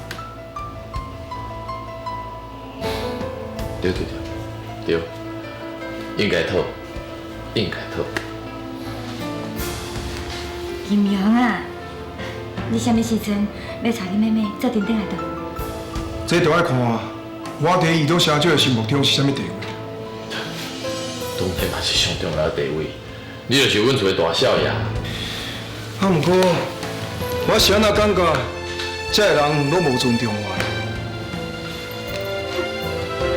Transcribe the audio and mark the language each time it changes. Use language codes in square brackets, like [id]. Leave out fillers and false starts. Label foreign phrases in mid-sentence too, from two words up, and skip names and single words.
[nan] 对，应该讨。金苗啊，你啥物时阵要带你妹妹做阵转来倒？这就要看我伫伊都社长的心目中是啥物地位。当然嘛是上重要的地位，你就是阮厝的大少爷。啊，毋过我是安怎感觉，这个人拢无尊重我的。